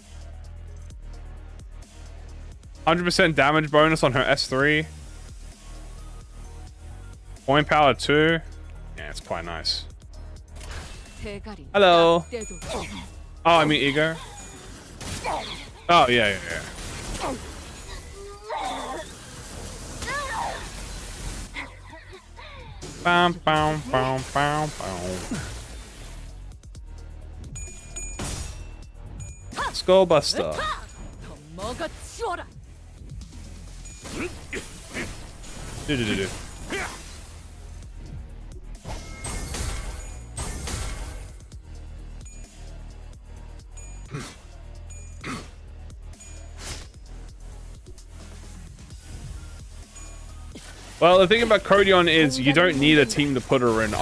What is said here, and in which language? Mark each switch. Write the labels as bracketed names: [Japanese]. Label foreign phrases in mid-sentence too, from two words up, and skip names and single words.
[English] 100% damage bonus on her S3. Point power 2. Yeah, it's quite nice. Hello. Oh, I mean ego. Oh, yeah. Bam, bam, bam, bam, bam. Skullbuster. Do. Well, the thing about Codion is you don't need a team to put her in.